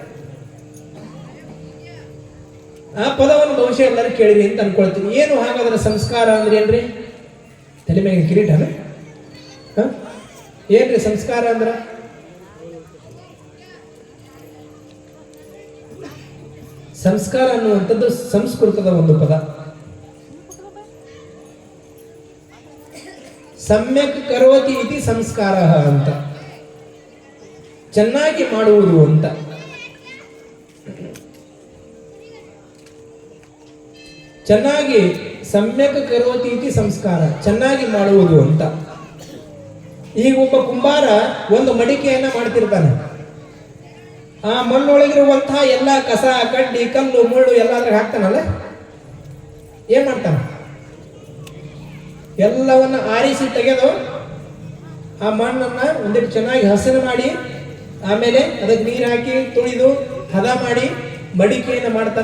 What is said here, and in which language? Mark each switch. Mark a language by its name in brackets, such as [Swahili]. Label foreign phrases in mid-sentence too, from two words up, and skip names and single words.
[Kannada] ಆ ಪದವನ್ನು ಬಹುಶಃ ಎಲ್ಲರೂ ಕೇಳಿರಿ ಅಂತ ಅನ್ಕೊಳ್ತೀನಿ. ಏನು ಹಾಗಾದ್ರೆ ಸಂಸ್ಕಾರ ಅಂದ್ರೆ ಏನ್ರಿ? ತಲೆ ಮೇಲೆ ಕಿರೀಟ ಏನ್ರಿ ಸಂಸ್ಕಾರ ಅಂದ್ರ? ಸಂಸ್ಕಾರ ಅನ್ನುವಂಥದ್ದು ಸಂಸ್ಕೃತದ ಒಂದು ಪದ. [Sanskrit] ಸಮ್ಯಕ್ ಕರೋತಿ ಇತಿ ಸಂಸ್ಕಾರ [Kannada] ಅಂತ, ಚೆನ್ನಾಗಿ ಮಾಡುವುದು ಅಂತ. [Sanskrit] ಚೆನ್ನಾಗಿ ಸಮ್ಯಕ್ ಕರೋತಿ ಇತಿ ಸಂಸ್ಕಾರ, [Kannada] ಚೆನ್ನಾಗಿ ಮಾಡುವುದು ಅಂತ. ಈಗ ಒಬ್ಬ ಕುಂಬಾರ ಒಂದು ಮಡಿಕೆಯನ್ನ ಮಾಡ್ತಿರ್ತಾನೆ. ಆ ಮಣ್ಣೊಳಗಿರುವಂತಹ ಎಲ್ಲ ಕಸ, ಕಡ್ಡಿ, ಕಲ್ಲು, ಮುಳ್ಳು ಎಲ್ಲ ಅದ್ರಾಗ ಹಾಕ್ತಾನಲ್ಲ, ಏನ್ ಮಾಡ್ತಾನ? ಎಲ್ಲವನ್ನ ಆರಿಸಿ ತೆಗೆದು ಆ ಮಣ್ಣನ್ನ ಒಂದಿಟ್ಟು ಚೆನ್ನಾಗಿ ಹಸನು ಮಾಡಿ ಆಮೇಲೆ ಅದಕ್ಕೆ ನೀರು ಹಾಕಿ ತುಳಿದು ಹದ ಮಾಡಿ ಮಡಿಕೆಯನ್ನು ಮಾಡ್ತಾನೆ.